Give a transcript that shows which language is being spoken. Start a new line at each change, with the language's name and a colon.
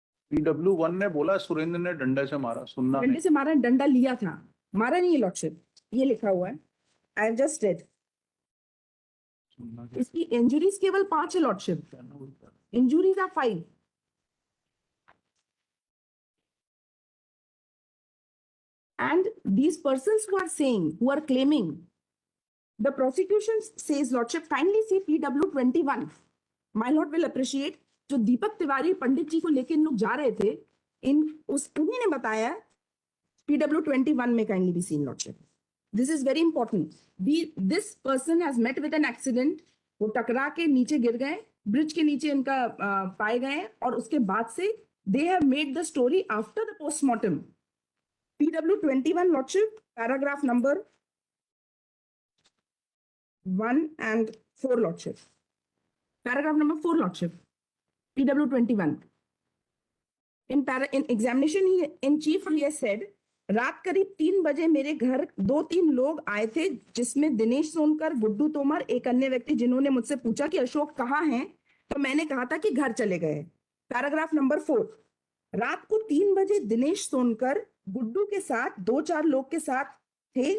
Hindi: PW1 ने बोला सुरेंद्र ने डंडे से मारा, सुनना है। डंडे से मारा, डंडा लिया था, मारा नहीं है लॉर्डशिप, ये लिखा हुआ है।
English: I just read.
Hindi: सुनना है। इसकी इंजुरीज केवल 5 है lordship,
English: Injuries are 5। And these persons who are saying, who are claiming, the prosecution says, Lordship, kindly see PW21. My Lord will appreciate,
Hindi: जो दीपक तिवारी पंडित जी को लेके इन लोग जा रहे थे, उन्हीं ने बताया PW21 में
English: kindly be seen,
Hindi: Lordship.
English: This is very important. This person has met with an accident.
Hindi: वो टकरा के नीचे गिर गए, ब्रिज के नीचे इनका पाए गए, और उसके बाद से
English: they have made the story after the postmortem. PW21, Lordship, paragraph number 1 and 4, Lordship. Paragraph number 4, Lordship. PW21. In examination in chief, he has said,
Hindi: रात करीब 3 बजे मेरे घर 2-3 लोग आए थे, जिसमें दिनेश सोनकर, गुड्डू तोमर, एक अन्य व्यक्ति, जिन्होंने मुझसे पूछा कि अशोक कहाँ हैं, तो मैंने कहा था कि घर चले गए। पैराग्राफ नंबर 4, रात को 3 बजे दिनेश सोनकर गुड्डू के साथ 2-4 लोग के साथ थे।